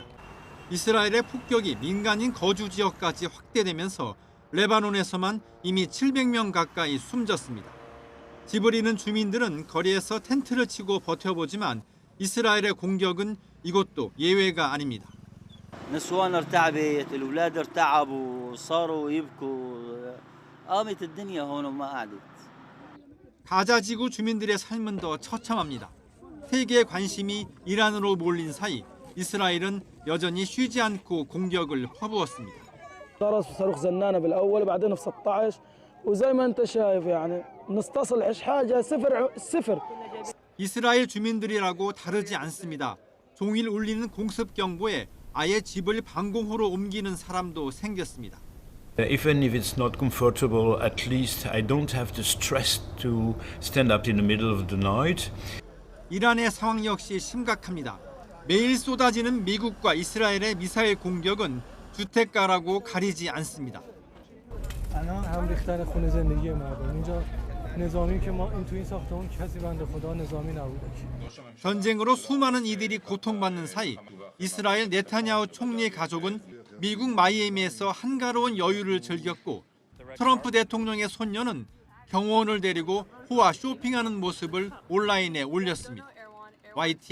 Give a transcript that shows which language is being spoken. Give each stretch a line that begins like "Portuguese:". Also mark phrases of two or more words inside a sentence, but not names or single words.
Korean: 이스라엘의 폭격이 민간인 거주 지역까지 확대되면서 레바논에서만 이미 700명 가까이 숨졌습니다. 집을 잃은 주민들은 거리에서 텐트를 치고 버텨보지만 이스라엘의 공격은 이것도 예외가 아닙니다.
Arabic: نسوان ارتعبت، الأولاد ارتعبوا، صاروا يبكوا، قامت الدنيا هون وما قعدت.
Korean: 가자 지구 주민들의 삶은 더 처참합니다. 세계의 관심이 이란으로 몰린 사이 이스라엘은 여전히 쉬지 않고 공격을 퍼부었습니다.
Arabic: ضرب صاروخ زنانه بالاول بعدين في 16 وزي ما انت شايف يعني نستصل ايش حاجه صفر.
Korean: 이스라엘 주민들이라고 다르지 않습니다. 종일 울리는 공습 경보에 아예 집을 방공호로 옮기는 사람도 생겼습니다.
English: Even if it's not comfortable, at least I don't have the stress to stand up in the middle of the night.
Korean: 이란의 상황 역시 심각합니다. 매일 쏟아지는 미국과 이스라엘의 미사일 공격은 주택가라고 가리지 않습니다. 전쟁으로 수많은 이들이 고통받는 사이 이스라엘 네타냐후 총리의 가족은 미국 마이애미에서 한가로운 여유를 즐겼고 트럼프 대통령의 손녀는 경호원을 데리고 호화 쇼핑하는 모습을 온라인에 올렸습니다.